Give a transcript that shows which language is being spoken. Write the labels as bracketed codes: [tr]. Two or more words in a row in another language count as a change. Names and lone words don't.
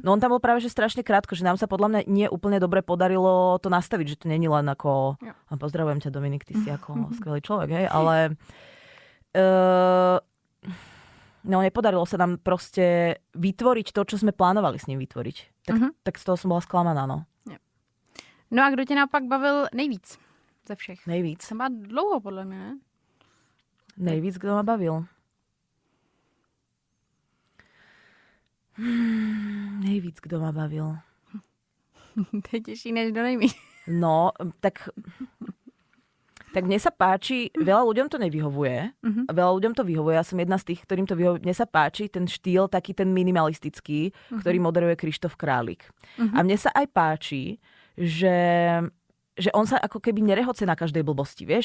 [sk] No on tam bol práve že strašne krátko, že nám sa podľa mňa nie úplne dobre podarilo to nastaviť, že to není len ako... Ja. Pozdravujem ťa, Dominik, ty si ako skvelý človek, hej, ale... No nepodarilo sa nám proste vytvoriť to, čo sme plánovali s ním vytvoriť. Tak z toho som bola sklamaná, no. [cs] No a kdo tě naopak bavil nejvíc ze všech? Nejvíc? To má dlouho, podle mě, ne? Nejvíc, kdo ma bavil? Nejvíc, kdo ma bavil? To je těžší, než do nejmíň. No, [sk] tak mne sa páči, veľa ľuďom to nevyhovuje, a veľa ľuďom to vyhovuje, ja som jedna z tých, ktorým to vyhovuje. Mne sa páči ten štýl, taký ten minimalistický, ktorý moderuje Krištof Králik. A mne sa aj páči, že on sa ako keby nerehoce na každej blbosti, vieš?